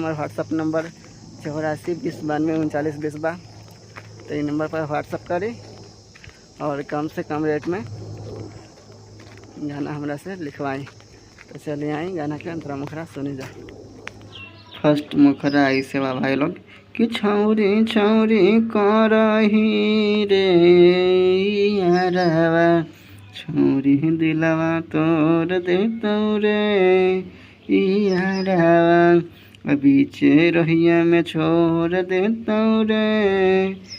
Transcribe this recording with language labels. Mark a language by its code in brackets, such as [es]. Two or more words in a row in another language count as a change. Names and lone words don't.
[bho] हमारा [en] WhatsApp number [bho] 84 20 92 39 20 बा। तो ये नंबर पर व्हाट्सअप करी और कम से कम रेट में गाना हमरा से लिखवाई। तो चलिए आई गाना के अंतरा मुखरा सुनी जा। फर्स्ट मुखरा ऐसे बा भाई लोग कि [anp] छौरी छौरी करही रे यारवा, छौरी दिलवा तोड़ देतौ रे यारवा, बीचे रहिया में छोड़ देतौ रे